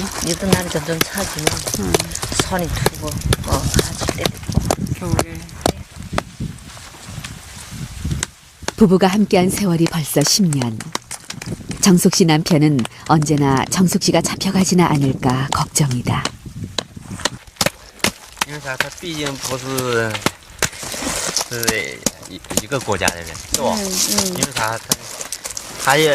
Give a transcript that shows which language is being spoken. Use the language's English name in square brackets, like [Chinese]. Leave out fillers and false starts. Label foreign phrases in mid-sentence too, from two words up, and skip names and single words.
[Korean] 이것도 날이 점점 차지면 손이 투고 가질 때도 겨울에. 부부가 함께한 세월이 벌써 10년. 정숙 씨 남편은 언제나 정숙 씨가 잡혀가지나 않을까 걱정이다. [Chinese] 因为啥？他毕竟不是一个国家的人，是吧？因为啥？他也